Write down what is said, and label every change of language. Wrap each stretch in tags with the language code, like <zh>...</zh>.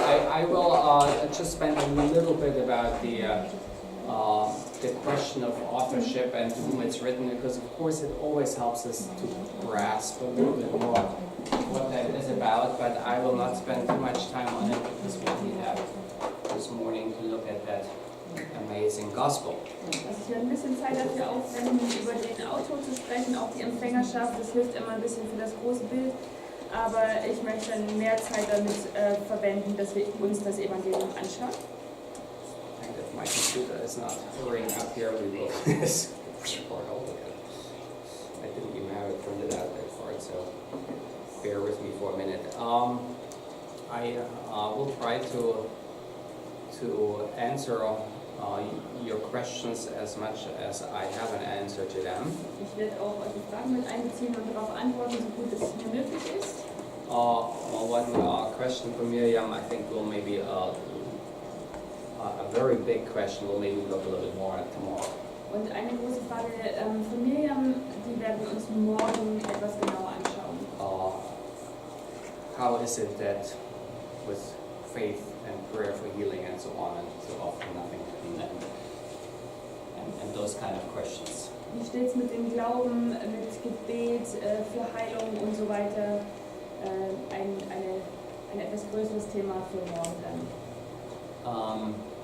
<en>I will just spend a little bit about the question of authorship and to whom it's written, because of course it always helps us to grasp a little bit more what that is about, but I will not spend too much time on it because we have this morning to look at that amazing gospel.</en> <de>Also ich werde ein bisschen Zeit dafür aufwenden, über den Autor zu sprechen, auch die Empfängerschaft. Das hilft immer ein bisschen für das große Bild. Aber ich möchte mehr Zeit damit verwenden, dass wir uns das Evangelium anschauen.</de> <en>And if my computer is not hurrying up here, we will start all again. I didn't even have it printed out that far, so bear with me for a minute. I will try to answer your questions as much as I have an answer to them.</en> <de>Ich werde auch eure Fragen mit einbeziehen und darauf antworten, so gut es mir möglich ist.</de> <en>One question from Miriam, I think will maybe a very big question. We'll maybe look a little bit more at tomorrow.</en> <de>Und eine große Frage von Miriam, die werden wir uns morgen etwas genauer anschauen.</de> <en>How is it that with faith and prayer for healing and so on and so often nothing and those kind of questions?</en> <de>Wie steht es mit dem Glauben, mit Gebet für Heilung und so weiter? Ein etwas größeres Thema für morgen dann.</de>